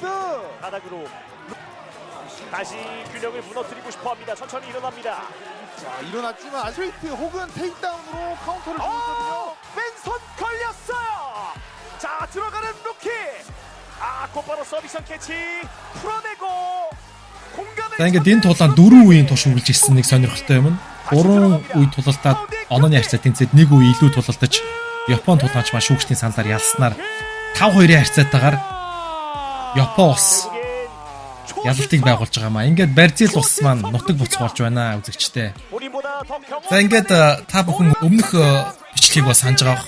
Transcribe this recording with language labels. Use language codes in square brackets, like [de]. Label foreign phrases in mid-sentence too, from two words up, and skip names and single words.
[ko] 바닥으로 다시 균형을 무너뜨리고 싶어합니다. 천천히 일어납니다. 자, 일어났지만 스트레이트 혹은 테이크다운으로 카운터를 주고 있거든요. 왼손 걸렸어요. 자, 들어가는 루키. 곧바로 서비스 캐치 풀어내고 공간을. [mn] За ингээд энэ тулаан 4 үеийн турш үргэлж ирсэн нэг сонирхолтой юм. 3 үе тулалдаад онооны харьцаа тэнцээд 1 үе илүү тулалдаж Япон тулаанч маш шүүгчдийн саналаар ялснаар 5-2-ийн харьцаатайгаар Япон улс ялалтыг байгуулж байгаа маа. Ингээд Бразил улс маань нутаг буцах болж байна үзэгчтэй. За ингээд та бүхэн өмнөх бичлэгийг бас санаж байгаа.